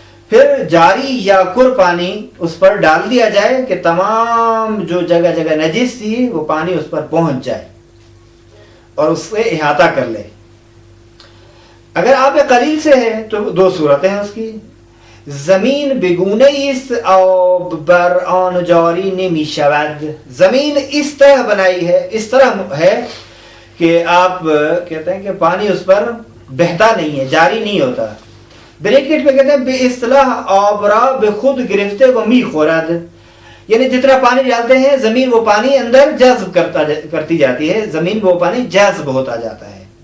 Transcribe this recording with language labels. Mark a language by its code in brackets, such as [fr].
[ur] پھر جاری یا کر پانی اس پر ڈال دیا جائے کہ تمام جو جگہ جگہ نجس تھی وہ پانی اس پر پہنچ جائے اور اس سے احاطہ کر لے. اگر آب قلیل سے ہے تو دو صورتیں ہیں اس کی. [fa] زمین بگونه است آب بر آن جاری نمی شود. [ur] زمین اس طرح بنائی ہے، اس طرح ہے کہ آپ کہتے ہیں کہ پانی اس پر بہتا نہیں ہے، جاری نہیں ہوتا. بریکٹ پہ کہتے ہیں [fa] بے اصطلاح آب را بے خود گرفتے و می خورد، [ur] یعنی جتنا پانی ڈالتے ہیں زمین وہ پانی اندر جذب کرتی جاتی ہے، زمین وہ پانی جذب ہوتا جاتا ہے.